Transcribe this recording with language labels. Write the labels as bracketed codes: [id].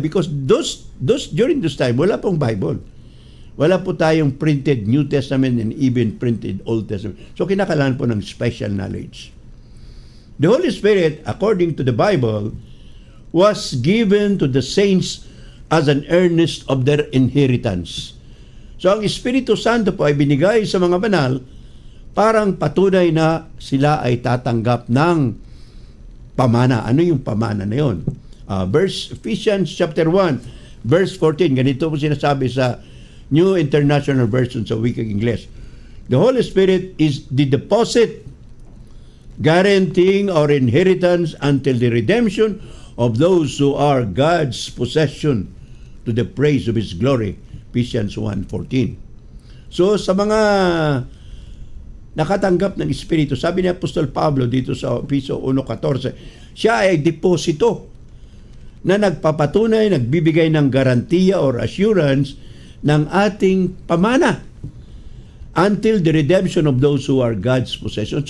[en] Because those during this time, [tl] wala pong [en] Bible. [tl] Wala po tayong [en] printed New Testament and even printed Old Testament. So [tl] kinakailangan po ng [en] special knowledge. The Holy Spirit, according to the Bible, was given to the saints as an earnest of their inheritance. [tl] So ang Espiritu Santo po ay binigay sa mga banal parang patunay na sila ay tatanggap ng pamana. Ano yung pamana na yun? Ephesians chapter 1, verse 14. Ganito po sinasabi sa New International Version sa Wikang English. [en] The Holy Spirit is the deposit guaranteeing our inheritance until the redemption of those who are God's possession to the praise of His glory. Ephesians 1:14. [tl] So sa mga nakatanggap ng Espiritu, sabi ni Apostol Pablo dito sa Efeso 1:14, siya ay deposito na nagpapatunay, nagbibigay ng garantiya or assurance ng ating pamana [en] until the redemption of those who are God's possession.